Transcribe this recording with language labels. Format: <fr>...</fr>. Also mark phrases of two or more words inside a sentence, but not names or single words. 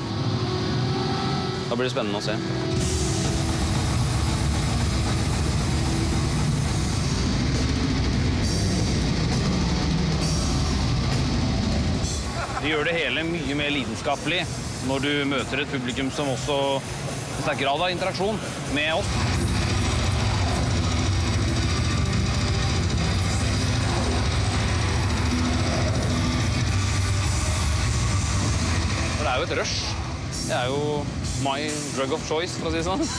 <no>Da blir det spennende å se. Det gjør det hele mye mer lidenskapelig når du møter et publikum som også en sterk grad av interaksjon med oss. Det er jo et rush. Det er jo</no> <en>my drug of choice,</en> <no>for å si det sånn.</no>